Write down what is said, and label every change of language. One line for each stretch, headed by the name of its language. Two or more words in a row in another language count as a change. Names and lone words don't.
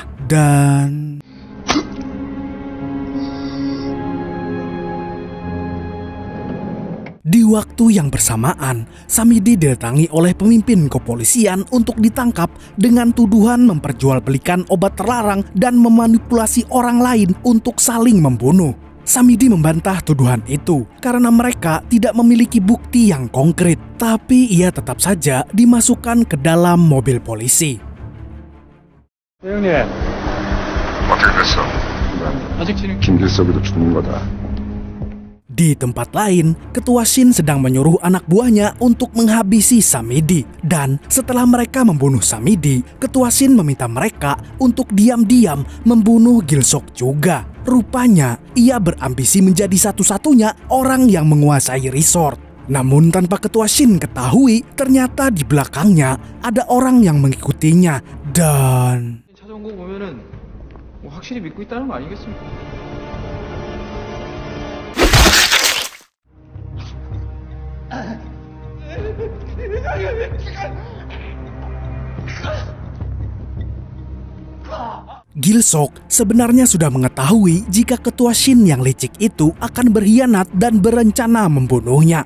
Indonesian: Dan di waktu yang bersamaan, Samidi didatangi oleh pemimpin kepolisian untuk ditangkap dengan tuduhan memperjualbelikan obat terlarang dan memanipulasi orang lain untuk saling membunuh. Samidi membantah tuduhan itu karena mereka tidak memiliki bukti yang konkret. Tapi ia tetap saja dimasukkan ke dalam mobil polisi.
Korean: 형님 어떻게 됐어? 아직 진행 김길석이도 죽는 거다.
Indonesian: Di tempat lain, Ketua Shin sedang menyuruh anak buahnya untuk menghabisi Samidi. Dan setelah mereka membunuh Samidi, Ketua Shin meminta mereka untuk diam-diam membunuh Gilsok juga. Rupanya, ia berambisi menjadi satu-satunya orang yang menguasai resort. Namun tanpa Ketua Shin ketahui, ternyata di belakangnya ada orang yang mengikutinya. Dan
Korean: 찾아온 거 보면은 뭐 확실히 믿고 있다는 거 아니겠습니까?
Indonesian: Gilsok sebenarnya sudah mengetahui jika Ketua Shin yang licik itu akan berkhianat dan berencana membunuhnya.